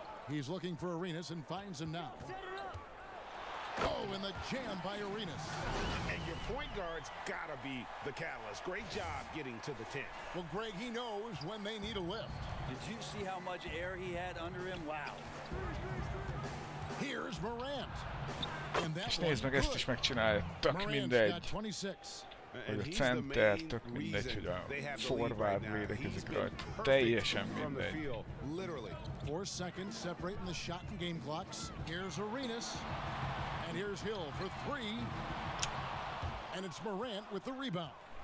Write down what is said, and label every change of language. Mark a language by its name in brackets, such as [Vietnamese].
[English] He's looking for Arenas and finds him now. Oh, and the jam by Arenas. And your point guard's gotta be the catalyst. Great job getting to the 10. Well, Greg, he knows when they need a lift. Did you see how much air he had under him? Wow. Here's Morant. And that [Hungarian] És nézd meg, ezt is megcsinálja. Tök mindegy. Hogy a center, tök mindegy, hogy a forward védekezik rajta. Teljesen mindegy. [English] 4 seconds separating the shot and game clocks. Here's Arenas. And here's Hill for 3. And it's Morant with the rebound.